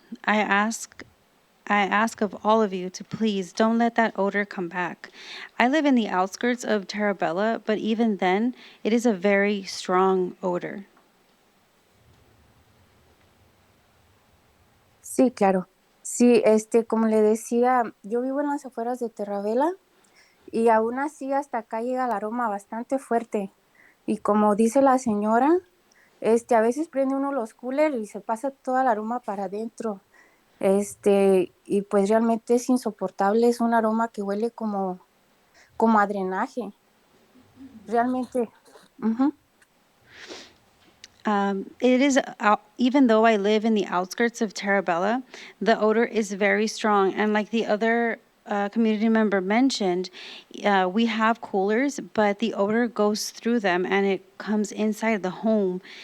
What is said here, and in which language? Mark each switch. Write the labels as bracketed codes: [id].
[en] I ask of all of you to please don't let that odor come back. I live in the outskirts of Terabella, but even then, it is a very strong odor. [es] Sí, claro. Sí, como le decía, yo vivo en las afueras de Terravela y aún así hasta acá llega el aroma bastante fuerte. Y como dice la señora, a veces prende uno los coolers y se pasa toda el aroma para adentro. Y pues realmente es insoportable, es un aroma que huele como a drenaje. Realmente. Ujú. [en] It is, even though I live in the outskirts of Terabella, the odor is very strong. And like the other community member mentioned, we have coolers, but the odor goes through them and it comes inside the home.